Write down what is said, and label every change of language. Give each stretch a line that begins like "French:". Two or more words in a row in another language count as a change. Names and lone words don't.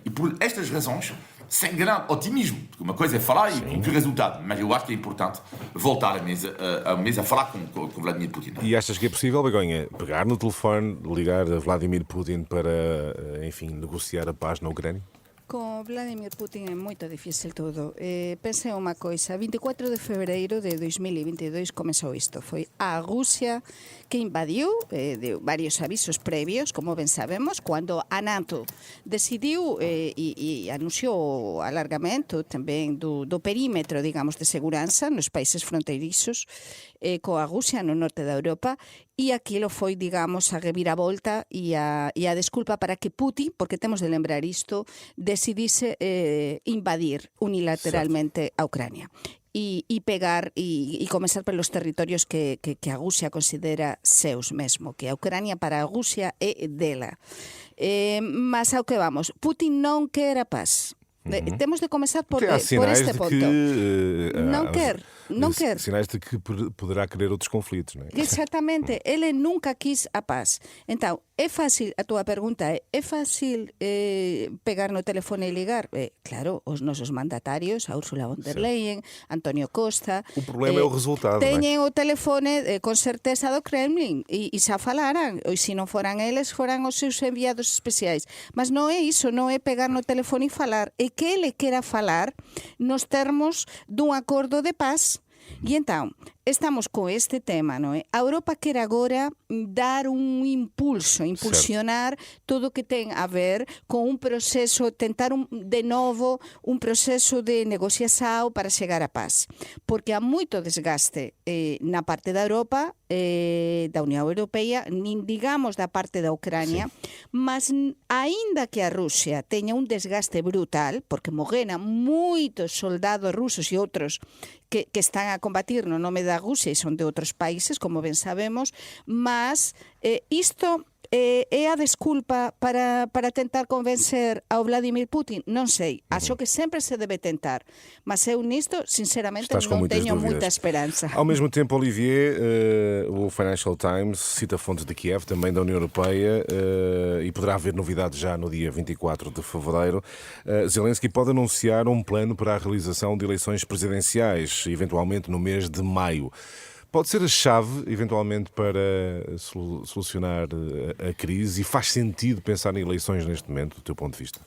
Portuguese: E por estas razões, sem grande otimismo, porque uma coisa é falar e cumprir resultado, mas eu acho que é importante voltar à mesa a falar com Vladimir Putin. E achas que é possível, Begonha, pegar no telefone, ligar a Vladimir Putin para, enfim, negociar a paz na Ucrânia?
Galician: Com Vladimir Putin é moito difícil todo. Pense unha coisa, 24 de febreiro de 2022 comezou isto. Foi a Rusia que invadiu, de varios avisos previos, como ben sabemos, cando a NATO decidiu e anunciou o alargamento tamén do perímetro, digamos, de seguranza nos países fronteirizos coa Rusia no norte da Europa, e aquilo foi, digamos, a reviravolta e a desculpa para que Putin, porque temos de lembrar isto, decidise invadir unilateralmente a Ucrania. e pegar e começar pelos territorios que a Rusia considera seus mesmo, que a Ucrania para a Rusia é dela. Mas ao que vamos, Putin non quer a paz.
Portuguese: Temos de começar por este ponto. Não quer. Sinais de que poderá querer outros conflitos, não é? Exatamente. Ele nunca quis a paz. Então, é fácil, a tua pergunta é fácil pegar no telefone e ligar? Claro,
Galician: os nosos mandatarios, a Ursula von der Leyen, Antonio Costa...
Portuguese: O problema é o resultado,
Galician: teñen o telefone con certeza do Kremlin e xa falaran. E se non foran eles, foran os seus enviados especiais. Mas non é iso, non é pegar no telefone e falar. É que ele quera falar nos termos dun acordo de paz.
Portuguese: E então, estamos com este tema, não é? A Europa quer agora dar um impulso, impulsionar tudo o que tem a ver com um processo, tentar de novo um processo de negociação para chegar à paz. Porque há muito desgaste na parte da Europa, da União Europeia, nem digamos da parte da Ucrânia, mas ainda que a Rússia tenha um desgaste brutal, porque morreram muitos soldados russos e outros que
Galician: están a combatir no nome da Rusia e son de outros países,
Portuguese: como ben sabemos, mas isto é a desculpa para tentar convencer ao Vladimir Putin?
Galician: Non sei, acho que sempre se debe tentar, mas eu nisto, sinceramente, non teño muita esperanza.
Portuguese: Ao mesmo tempo, Olivier, o Financial Times cita fontes de Kiev, também da União Europeia, e poderá haver novidades já no dia 24 de fevereiro. Zelensky pode anunciar um plano para a realização de eleições presidenciais, eventualmente no mês de maio. Pode ser a chave, eventualmente, para solucionar a crise, e faz sentido pensar em eleições neste momento, do teu ponto de vista?